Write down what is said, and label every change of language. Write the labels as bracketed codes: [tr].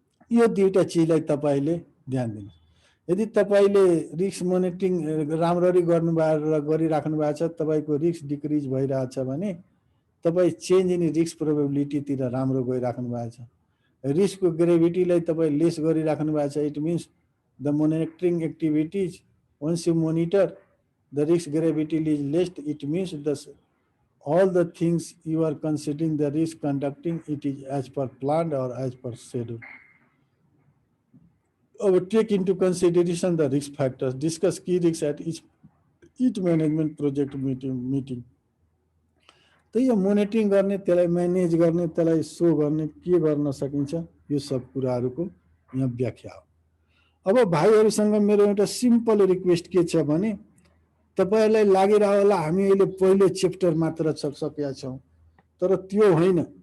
[ne] यो दुईटा चीजलाई तपाईले ध्यान दिनु यदि तपाईले रिस्क मोनिटरिङ राम्ररी गरिराख्नु भएको छ तपाईको रिस्क डिक्रिज भइरहेछ भने तपाई चेंज इन रिस्क प्रोबेबिलिटी तिर राम्रो गइराख्नु भएको छ रिस्कको ग्रेभिटीलाई तपाई लेस गरिराख्नु भएको छ [en] It means the monitoring activities once you monitor the risk gravity is less, it means all the things you are considering the risk conducting, it is as per plan or as per schedule. Take into consideration the risk factors, discuss key risks at each management project meeting. [ne] तो यो monitoring गर्ने, त्यसलाई manage गर्ने, त्यसलाई so गर्ने, के गर्न सकिन्छ, यो सब कुराहरूको यहाँ व्याख्या हो। अब भाइहरूसँग मेरो एउटा सिम्पल रिक्वेस्ट के छ भने, तपाईहरुलाई लागिरह्यो होला हामी अहिले पहिलो च्याप्टर मात्र सकेका छौं, तर त्यो होइन।